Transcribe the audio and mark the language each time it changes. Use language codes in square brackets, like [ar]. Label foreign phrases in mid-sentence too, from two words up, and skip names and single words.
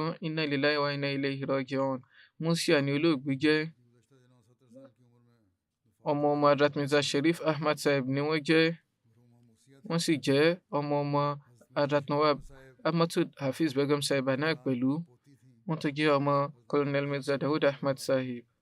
[ar] إنا لله وإنا إليه راجعون. [yo] Musia ni olóògbé jẹ́. ọmọ Hazrat Mirza Sharif Ahmad Sahib ni wọ́n jẹ́. wọ́n sì jẹ́ ọmọ Hazrat Nawab Ahmadu Hafiz Begum Sahiba náà pẹ̀lú. wọ́n tún jẹ́ ọmọ Colonel Mirza Dawood Ahmad Sahib.